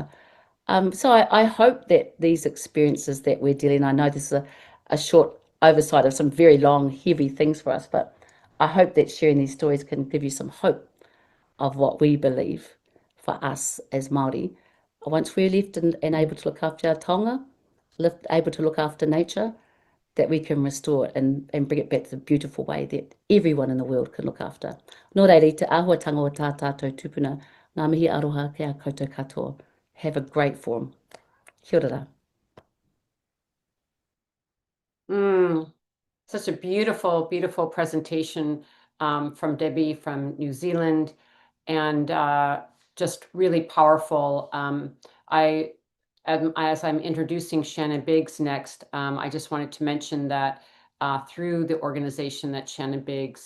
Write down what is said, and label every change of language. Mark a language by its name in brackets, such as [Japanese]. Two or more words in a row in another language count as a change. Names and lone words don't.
[English] So I hope that these experiences that we're dealing, I know this is a short oversight of some very long, heavy things for us, but I hope that sharing these stories can give you some hope of what we believe for us as Māori. Once we're left and able to look after our taonga, able to look after nature, that we can restore it and bring it back to the beautiful way that everyone in the world can look after. [Māori] Nō reira, te āhuatanga o tā tātou tupuna, ngā mihi aroha ki a koutou katoa. [English] Have a great forum. [Māori] Kia ora. [English] Such a beautiful, beautiful presentation from Debbie from New Zealand, and just really powerful. As I'm introducing Shannon Biggs next, I just wanted to mention that through the organization that Shannon Biggs